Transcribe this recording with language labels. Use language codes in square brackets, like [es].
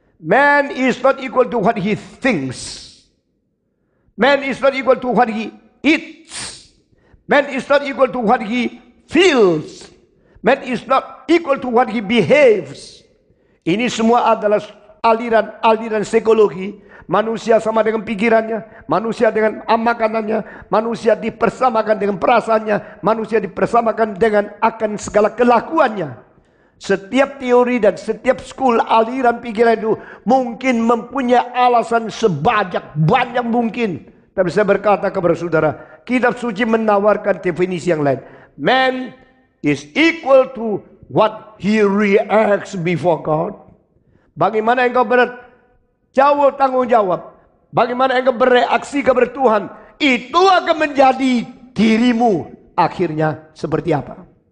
[en] Man is not equal to what he thinks. Man is not equal to what he eats. Man is not equal to what he feels. Man is not equal to what he behaves. [id] Ini semua adalah aliran psikologi. Manusia sama dengan pikirannya, manusia dengan makanannya, manusia dipersamakan dengan perasaannya, manusia dipersamakan dengan akan segala kelakuannya. Setiap teori dan setiap school aliran pikiran itu mungkin mempunyai alasan banyak mungkin. Tapi saya berkata kepada saudara, kitab suci menawarkan definisi yang lain. [en] Man is equal to what he reacts before God. [id] Bagaimana engkau jauh tanggung jawab, bagaimana engkau bereaksi kepada Tuhan, itu akan menjadi dirimu akhirnya seperti apa.